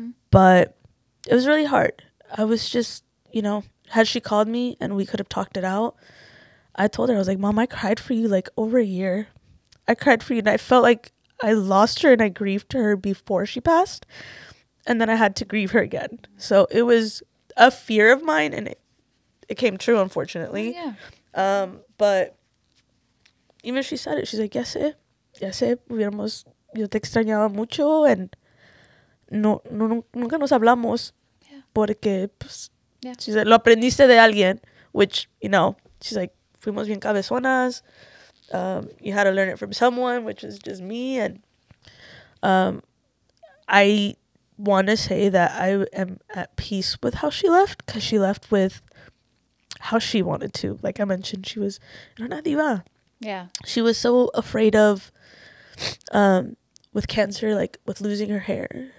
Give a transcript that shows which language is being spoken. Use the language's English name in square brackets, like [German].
[English] But it was really hard. I was just, had she called me and we could have talked it out, I told her, I was like, Mom, I cried for you like over a year. I cried for you, and I felt like I lost her and I grieved her before she passed. And then I had to grieve her again. So it was a fear of mine, and it came true, unfortunately. But even she said it. She's like, [Spanish] ya sé, yo te extrañaba mucho, [English] and [Spanish] nunca nos hablamos, porque, pues, [English] she said, [Spanish] lo aprendiste de alguien, [English] which, she's like, [Spanish] fuimos bien cabezonas. [English] You had to learn it from someone, which was just me. And I want to say that I am at peace with how she left, because she left with how she wanted to. Like I mentioned, she was una diva. Yeah. She was so afraid of, with cancer, like with losing her hair.